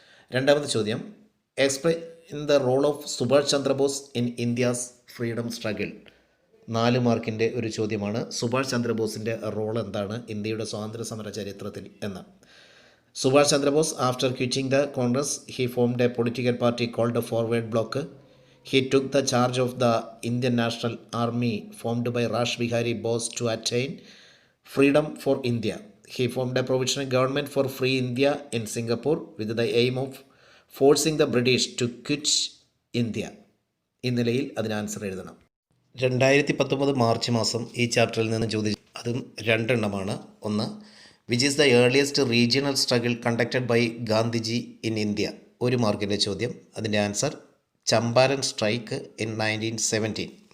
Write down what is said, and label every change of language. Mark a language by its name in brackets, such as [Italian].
[Malayalam] രണ്ടാമത്തെ ചോദ്യം: [English] Explain the role of Subhash Chandrabose in India's freedom struggle. [Malayalam] 4 മാർക്കിൻ്റെ ഒരു ചോദ്യമാണ്. സുഭാഷ് ചന്ദ്രബോസിൻ്റെ റോൾ എന്താണ് ഇന്ത്യയുടെ സ്വാതന്ത്ര്യ സമര ചരിത്രത്തിൽ എന്ന്. [English] Subhash Chandrabose, after quitting the Congress, he formed a political party called the Forward Bloc. He took the charge of the Indian National Army formed by Rash Bihari Bose to attain freedom for India. He formed a provisional government for free India in Singapore with the aim of forcing the British to quit India. [Malayalam] ഈ നിലയിൽ അതിന് answer എഴുതണം. 2019 March മാസം ഈ ചാപ്റ്ററിൽ നിന്ന് ചോദിച്ചു. അതും 2 എണ്ണമാണ്. [English] ഒന്ന്, which is the earliest regional struggle conducted by Gandhiji in India. [Malayalam] 1 മാർക്കിൻ്റെ ചോദ്യം. അതിൻ്റെ ആൻസർ ചമ്പാരൻ സ്ട്രൈക്ക് ഇൻ 1917.